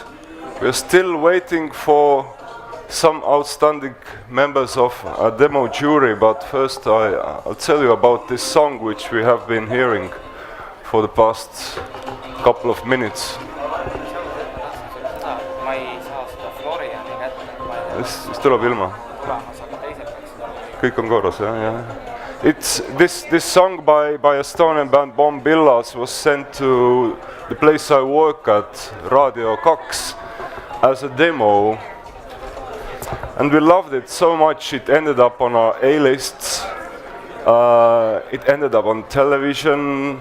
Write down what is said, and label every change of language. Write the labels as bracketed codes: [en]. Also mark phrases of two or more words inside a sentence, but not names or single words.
[en] We are still waiting for some outstanding members of a demo jury, but first I'll tell you about this song which we have been hearing for the past couple of minutes. [et] Siis tuleb ilma. Kõik on korras, jah. [en] It's this song by Estonian band Bombillas was sent to the place I work at, Raadio 2, as a demo, and we loved it so much it ended up on our A-lists. It ended up on television.